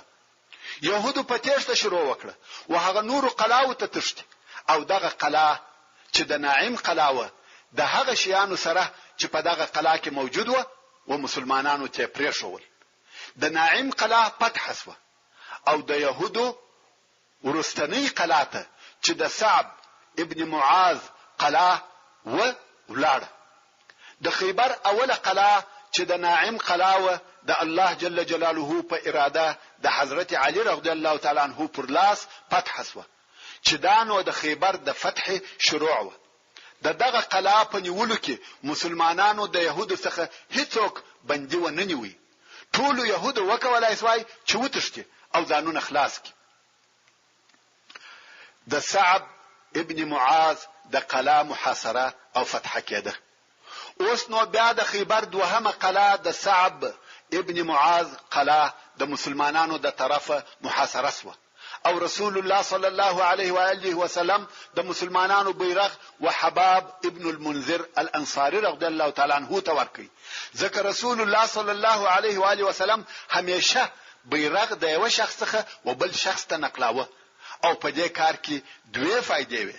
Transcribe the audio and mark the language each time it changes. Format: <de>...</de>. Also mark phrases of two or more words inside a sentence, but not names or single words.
<ps>يهودو په تیښته شروع وکړه او هغه نور قلاو ته تښتي او دغه قلا چې د ناعم قلاوه د هغه شیانو سره چې په دغه قلا کې موجود و او مسلمانانو ته پریښول. د ناعم قلا فتح شو او د يهودو ورستنی قلا ته چې د صعب ابن معاذ قلا و ولاړه. د خیبر اوله قلا چې د ناعم قلاوه د الله</ps> <ar>جل جلاله</ar> <ps>په اراده د حضرت علي</ps> <ar>رضی الله تعالی عنہ</ar> <ps>پر لاس فتح شو چې دانو د خیبر د فتح شروع و. دغه قلا په نیولو کې مسلمانانو د يهودو څخه هیڅوک بندي و نه نیوي. ټول يهود وکولای شوای چې وتښتي او ځانونه خلاص کړي. د صعب ابن معاذ د قلا محاصره او فتح کېده. اوس نو بیا د خیبر دوهمه قلا د صعب ابن معاذ قلا د مسلمانانو د طرفه محاصره شوه او رسول الله</ps> <ar>صلی الله علیه و آله وسلم</ar> <ps>د مسلمانانو بیرغ وحباب ابن المنذر الانصاري</ps> <ar>رضی الله تعالی عنہ</ar> <ps>ته ورکړي. ځکه رسول الله</ps> <ar>صلی الله علیه و آله وسلم</ar> <ps>همیشه بیرغ د یو شخص څخه و بل شخص ته نقلاوه او په دې کار کې دوه فائدې وي.</ps>